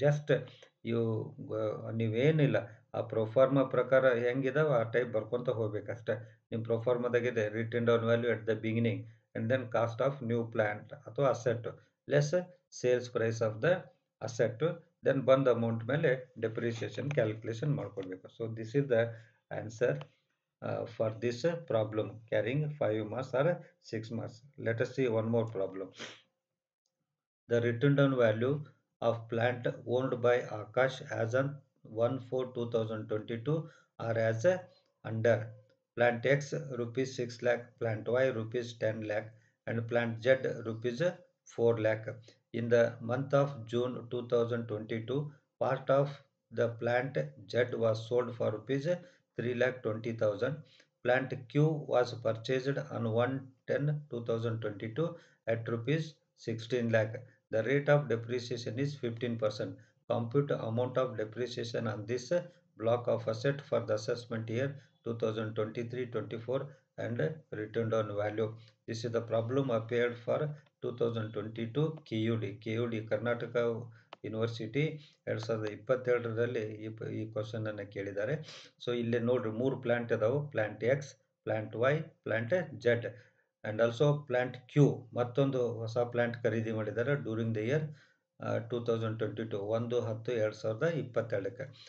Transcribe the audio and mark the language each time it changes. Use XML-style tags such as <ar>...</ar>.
<kn>Just ಇವು ನೀವೇನಿಲ್ಲ ಆ proforma ಪ್ರಕಾರ ಹೆಂಗಿದಾವೆ ಆ ಟೈಪ್ ಬರ್ಕೊಂತ ಹೋಗ್ಬೇಕಷ್ಟೆ. ನಿಮ್ಮ ಪ್ರೊಫಾರ್ಮಾದಾಗಿದೆ</kn> <en>written down value at the beginning and then cost of new plant ಅಥವಾ asset less sales price of the asset then</en> <kn>ಬಂದ amount ಮೇಲೆ ಡೆಪ್ರಿಸಿಯೇಷನ್ ಕ್ಯಾಲ್ಕುಲೇಷನ್ ಮಾಡ್ಕೊಳ್ಬೇಕು.</kn> <en>So this is the answer for this problem carrying 5 marks or 6 marks. Let us see one more problem. The written down value of plant owned by Akash as on 1/4/2022 are as under. Plant X rupees 6 lakh, plant Y rupees 10 lakh and plant Z rupees 4 lakh. In the month of June 2022, part of the plant Z was sold for rupees 3,20,000. Plant Q was purchased on 1/10/2022 at rupees 16 lakh. The rate of depreciation is 15%. Compute amount of depreciation on this block of asset for the assessment year 2023-24 and return down value. This is the problem appeared for 2022 KUD.</en> <kn>KUD Karnataka university 2022ರಲ್ಲಿ ಈ question ಅನ್ನು ಕೇಳಿದ್ದಾರೆ. So ಇಲ್ಲಿ ನೋಡ್ರಿ 3 plant ಇದಾವೆ. Plant X, plant Y, plant Z</kn> <en>and also</en> <kn>plant Q ಮತ್ತೊಂದು ಹೊಸ plant ಖರೀದಿ ಮಾಡಿದ್ದಾರೆ</kn> <en>during the year</en> <kn>2022 1/10/2022ಕ್ಕೆ.</kn>